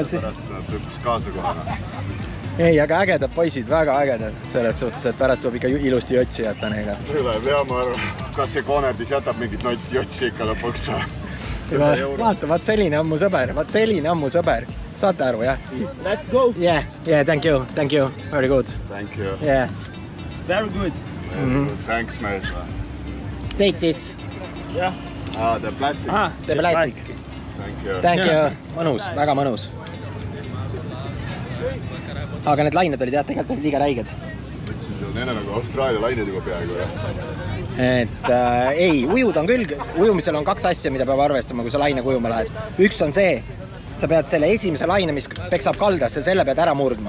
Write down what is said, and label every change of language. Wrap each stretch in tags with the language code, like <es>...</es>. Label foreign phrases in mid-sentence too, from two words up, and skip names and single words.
<et>pärast nad hüppis kaasa kohana. Ei, aga ägedad poisid, väga ägedad selles suhtes, et pärast tuleb ikka ilusti jotsi jätta neile. Tuleb ja ma arvan, kas see Konerdis jätab mingit jotsi ikka lõpuks. Vaata, vaat selline on mu sõber. Saate aru, jah?</et> <en>Let's go. Yeah, thank you. Very good. Thank you. Yeah. Very good. Thanks, mate. Take this. Yeah. The plastic. The plastic. Thank you.</en> <et>Mõnus, väga mõnus. Aga need lained olid jah, tegelikult olid liiga räiged. Mõtlesin, see on enne nagu Austraalia lained juba peaaegu. Ei, ujud on küll. Ujumisel on 2 asja, mida peab arvestama, kui sa laine ujuma lähed. Üks on see, sa pead selle esimese laine, mis peksab kaldasse, selle pead ära murdma.</et>